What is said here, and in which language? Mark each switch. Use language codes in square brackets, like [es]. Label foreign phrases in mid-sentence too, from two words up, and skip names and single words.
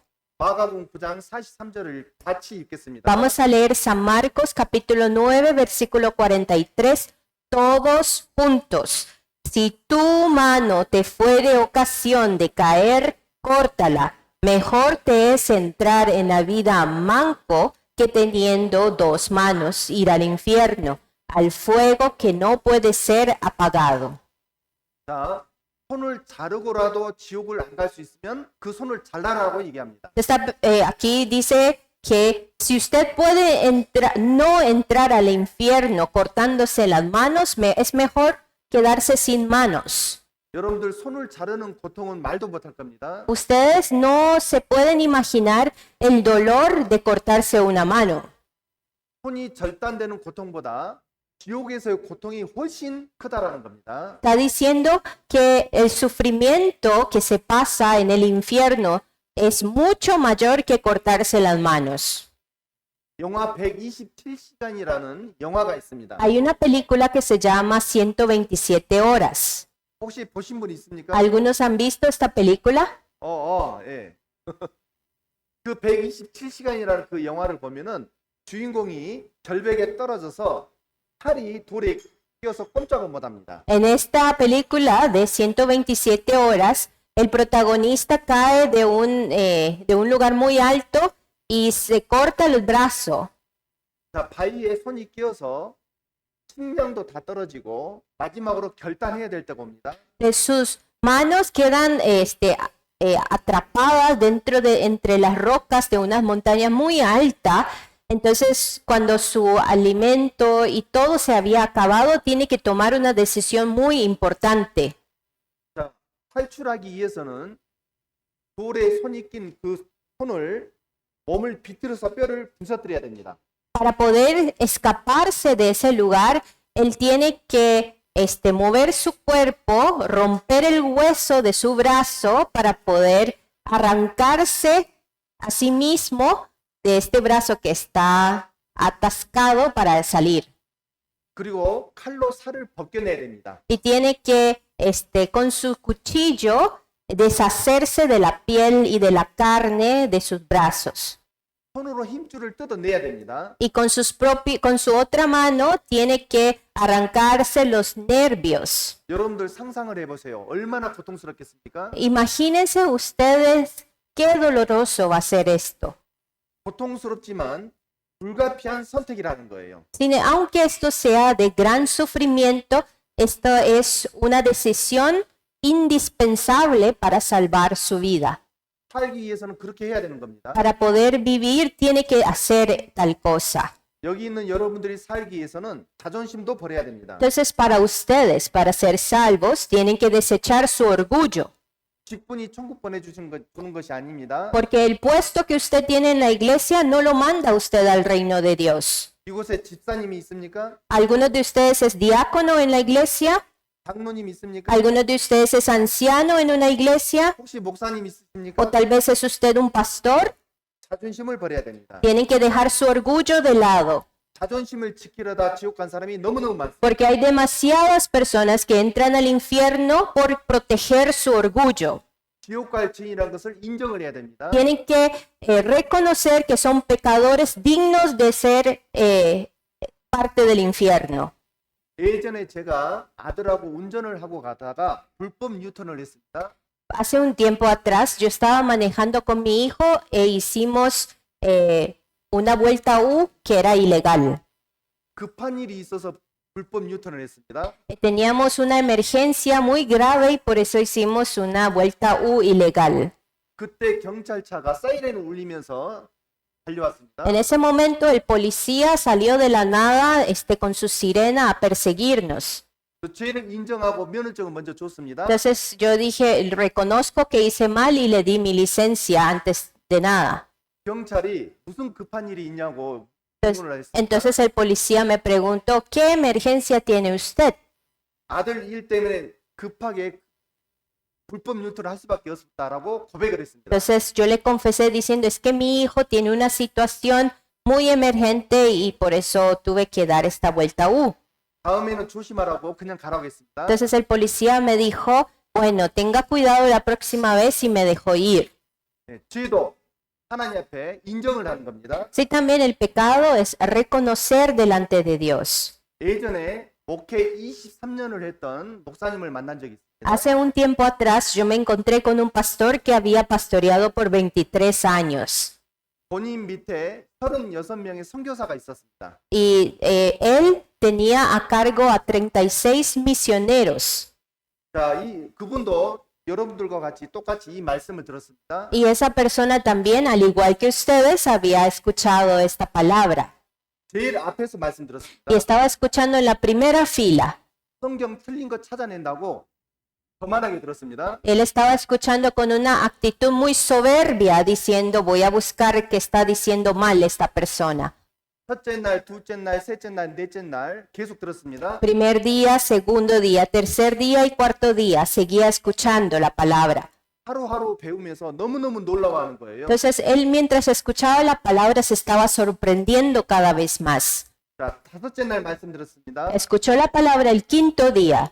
[ko] 마가복음 9장 43절을 같이 읽겠습니다. [es] Vamos a leer San Marcos capítulo 9, versículo 43, todos juntos. Si tu mano te fuere ocasión de caer, córtala. Mejor te es entrar en la vida manco que teniendo 2 manos ir al infierno, al fuego que no puede ser apagado. [ko] 자, 손을 자르고라도 지옥을 안 갈 수 있으면 그 손을 잘라라고 얘기합니다. [es] Aquí dice que si usted puede no entrar al infierno cortándose las manos, es mejor quedarse sin manos. [ko] 여러분들 손을 자르는 고통은 말도 못할 겁니다. [es] Ustedes no se pueden imaginar el dolor de cortarse una mano. [ko] 손이 절단되는 고통보다 지옥에서의 고통이 훨씬 크다라는 겁니다. [es] Está diciendo que el sufrimiento que se pasa en el infierno es mucho mayor que cortarse las manos. [ko] 영화 127시간이라는 영화가 있습니다. [es] Hay una película que se llama 127 horas. [ko] 혹시 보신 분 있습니까? [es] ¿Algunos han visto esta película? [ko] 예. 그 127시간이라는 그 영화를 보면은 주인공이 절벽에 떨어져서 팔이 돌에 끼어서 꼼짝을 못합니다. [es] En esta película de 127 horas, el protagonista cae de un lugar muy alto y se corta el brazo. [ko] 자, 바위에 손이 끼어서 식량도 다 떨어지고 마지막으로 결단해야 될 때가 옵니다. [es] Sus manos quedan atrapadas entre las rocas de unas montañas muy altas. Entonces, cuando su alimento y todo se había acabado, tiene que tomar una decisión muy importante. [ko] 자, 탈출하기 위해서는 돌에 손이 낀 그 손을 몸을 비틀어서 뼈를 부서뜨려야 됩니다. [es] Para poder escaparse de ese lugar, él tiene que mover su cuerpo, romper el hueso de su brazo para poder arrancarse a sí mismo de este brazo que está atascado para salir. [ko] 그리고 칼로 살을 벗겨내야 됩니다. [es] Y tiene que, con su cuchillo, deshacerse de la piel y de la carne de sus brazos. [ko] 손으로 힘줄을 뜯어내야 됩니다. [es] Y con su otra mano tiene que arrancarse los nervios. [ko] 여러분들 상상을 해보세요. 얼마나 고통스럽겠습니까? [es] Imagínense ustedes qué doloroso va a ser esto. [ko] 고통스럽지만 불가피한 선택이라는 거예요. [es] Aunque esto sea de gran sufrimiento, esto es una decisión indispensable para salvar su vida. [ko] 살기 위해서는 그렇게 해야 되는 겁니다. [es] Para poder vivir tiene que hacer tal cosa. [ko] 여기 있는 여러분들이 살기 위해서는 자존심도 버려야 됩니다. [es] Entonces, para ustedes, para ser salvos, tienen que desechar su orgullo. [ko] 직분이 천국 보내주는 것이 아닙니다. [es] Porque el puesto que usted tiene en la iglesia no lo manda usted al reino de Dios. [ko] 이곳에 집사님이 있습니까? [es] ¿Alguno de ustedes es diácono en la iglesia? [ko] 장로님 있습니까? [es] ¿Alguno de ustedes es anciano en una iglesia? [ko] 혹시 목사님 있으십니까? [es] ¿O tal vez es usted un pastor? [ko] 자존심을 버려야 됩니다. [es] Tienen que dejar su orgullo de lado. [ko] 자존심을 지키려다 지옥 간 사람이 너무너무 많습니다. [es] Porque hay demasiadas personas que entran al infierno por proteger su orgullo. [ko] 지옥 갈 죄인이라는 것을 인정을 해야 됩니다. [es] Tienen que reconocer que son pecadores dignos de ser parte del infierno. [ko] 예전에 제가 아들하고 운전을 하고 가다가 불법 유턴을 했습니다. [es] Hace un tiempo atrás yo estaba manejando con mi hijo e hicimos una vuelta U que era ilegal. [ko] 급한 일이 있어서 불법 유턴을 했습니다. [es] Teníamos una emergencia muy grave y por eso hicimos una vuelta U ilegal. [ko] 그때 경찰차가 사이렌을 울리면서 달려왔습니다. [es] En ese momento el policía salió de la nada con su sirena a perseguirnos. [ko] 그 죄를 인정하고 면허증을 먼저 줬습니다. [es] Entonces yo dije, reconozco que hice mal y le di mi licencia antes de nada. [ko] 경찰이 무슨 급한 일이 있냐고 질문을 했습니다. [es] Entonces el policía me preguntó, ¿qué emergencia tiene usted? [ko] 아들 일 때문에 급하게 불법 유턴을 할 수밖에 없었다라고 고백을 했습니다. [es] Entonces yo le confesé diciendo, es que mi hijo tiene una situación muy emergente y por eso tuve que dar esta vuelta U. [ko] 다음에는 조심하라고 그냥 가라고 했습니다. [es] Entonces el policía me dijo, bueno, tenga cuidado la próxima vez y me dejó ir. [ko] 네, 죄도 하나님 앞에 인정을 하는 겁니다. [es] Sí, también el pecado es reconocer delante de Dios. [ko] 예전에 목회 23년을 했던 목사님을 만난 적이 있습니다. [es] Hace un tiempo atrás yo me encontré con un pastor que había pastoreado por 23 años. [ko] 본인 밑에 36명의 선교사가 있었습니다. [es] Y él tenía a cargo a 36 misioneros. [ko] 자, 그분도 여러분들과 똑같이 이 말씀을 들었습니다. [es] Y esa persona también, al igual que ustedes, había escuchado esta palabra. [ko] 제일 앞에서 말씀 들었습니다. [es] Y estaba escuchando en la primera fila. [ko] 성경 틀린 거 찾아낸다고 거만하게 들었습니다. [es] Él estaba escuchando con una actitud muy soberbia, diciendo, voy a buscar qué está diciendo mal esta persona. [ko] 첫째 날, 둘째 날, 셋째 날, 넷째 날 계속 들었습니다. [es] Primer día, segundo día, tercer día y cuarto día, seguía escuchando la palabra. [ko] 하루하루 배우면서 너무너무 놀라워하는 거예요. [es] Entonces, él mientras escuchaba la palabra se estaba sorprendiendo cada vez más. [ko] 자, 다섯째 날 말씀 들었습니다. [es] Escuchó la palabra el quinto día.